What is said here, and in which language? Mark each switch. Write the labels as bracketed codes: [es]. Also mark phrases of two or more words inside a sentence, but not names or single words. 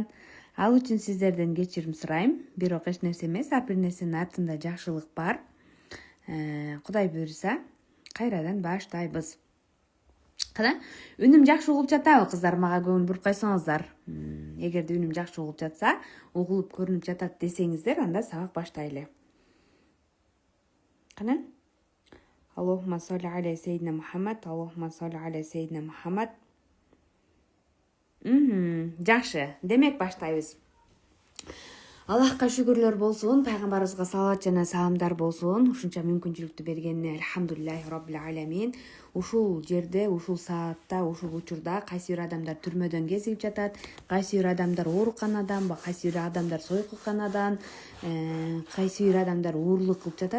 [ky] Ал үчүн сиздерден кечирим сурайм. Бирок эч нерсе эмес, ар бир нерсенин артында жакшылык бар. Кудай буйруса, кайрадан баштайбыз. Кана, үнүм жакшы угулуп жатабы кыздар? Мага көңүл буруп койсоңуздар. Эгерде үнүм жакшы угулуп жатса, угулуп көрүнүп жатат десеңиздер, анда сабак баштайлы. Кана? [ar] اللهم صل على سيدنا محمد، اللهم صل على سيدنا محمد. [ky] Жакшы. Демек баштайбыз. Аллахка шүгүрлөр болсун, пайгамбарыбызга салават жана саламдар болсун. Ушунча мүмкүнчүлүктү бергенине [ar] الحمد لله رب العالمين. [ky] Ушул жерде, ушул саатта, ушул учурда кайсы бир адамдар түрмөдөн кезигип жатат, кайсы бир адамдар ооруканадан, кайсы бир адамдар сойкуканадан, кайсы бир адамдар уурлук кылып жатат.